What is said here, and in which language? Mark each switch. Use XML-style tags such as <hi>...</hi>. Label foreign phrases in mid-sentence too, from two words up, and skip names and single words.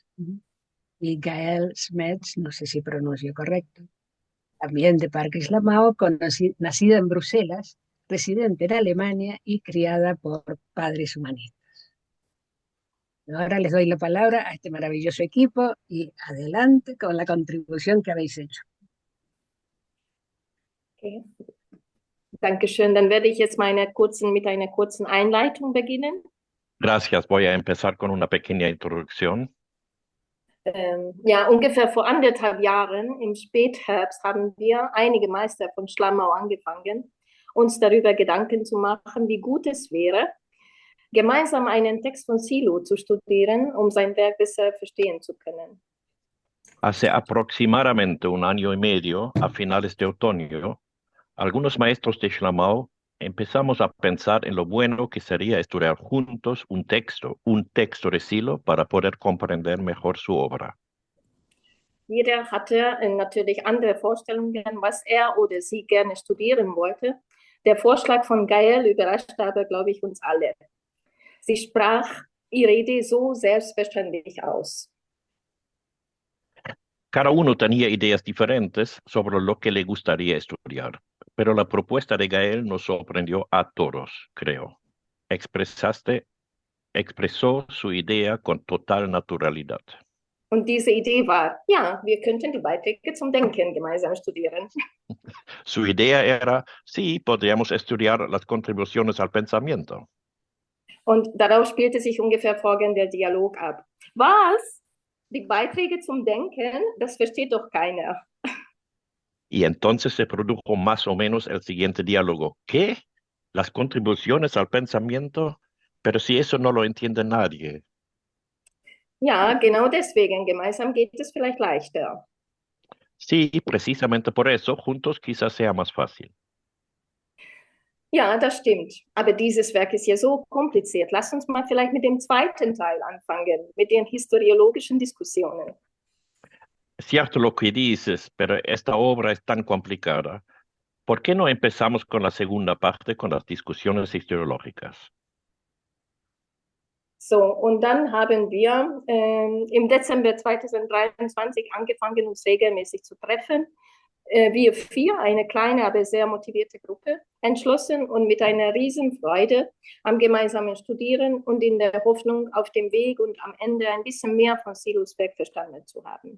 <es>Y Gael Smets, no sé si pronuncio correcto, también de Parque Schlamau, nacida en Bruselas, residente en Alemania y criada por padres humanistas. Ahora les doy la palabra a este maravilloso equipo y adelante con la contribución que habéis hecho.</es> <de>Okay. Dankeschön. Dann werde ich jetzt mit einer kurzen Einleitung beginnen.</de> <es>Gracias. Voy a empezar con una pequeña introducción.</es> <de>Ja, ungefähr vor 1,5 Jahren, im Spätherbst, haben wir, einige Meister von Schlammau, angefangen, uns darüber Gedanken zu machen, wie gut es wäre, gemeinsam einen Text von Silo zu studieren, um sein Werk besser verstehen zu können.</de> <es>Hace aproximadamente 1 año y medio, a finales de otoño, algunos maestros de Schlamau empezamos a pensar en lo bueno que sería estudiar juntos un texto de Silo para poder comprender mejor su obra.</es> <de>Jeder hatte natürlich andere Vorstellungen, was er oder sie gerne studieren wollte. Der Vorschlag von Gael überraschte aber, glaube ich, uns alle. Sie sprach ihre Idee so selbstverständlich aus.</de> <es>Cada uno tenía ideas diferentes sobre lo que le gustaría estudiar, pero la propuesta de Gael nos sorprendió a todos, creo. Expresó su idea con total naturalidad.</es> <de>Und diese Idee war, ja, wir könnten die Beiträge zum Denken gemeinsam studieren.</de> <es>Su idea era, sí, podríamos estudiar las contribuciones al pensamiento.</es> <de>Und darauf spielte sich ungefähr folgender Dialog ab. Was? Die Beiträge zum Denken? Das versteht doch keiner.</de> <es>Y entonces se produjo más o menos el siguiente diálogo. ¿Qué? ¿Las contribuciones al pensamiento? Pero si eso no lo entiende nadie.</es> <de>Ja, genau deswegen. Gemeinsam geht es vielleicht leichter.</de> <es>Sí, precisamente por eso, juntos quizás sea más fácil.</es> <de>Ja, das stimmt. Aber dieses Werk ist ja so kompliziert. Lass uns mal vielleicht mit dem zweiten Teil anfangen, mit den historiologischen Diskussionen.</de> <es>Es cierto lo que dices, pero esta obra es tan complicada. ¿Por qué no empezamos con la segunda parte, con las discusiones historiológicas?</es> <de>So, und dann haben wir im Dezember 2023 angefangen, uns regelmäßig zu treffen. wir vier, eine kleine, aber sehr motivierte Gruppe, entschlossen und mit einer Riesenfreude am gemeinsamen Studieren und in der Hoffnung, auf dem Weg und am Ende ein bisschen mehr von Siedlungsberg verstanden zu haben.</de>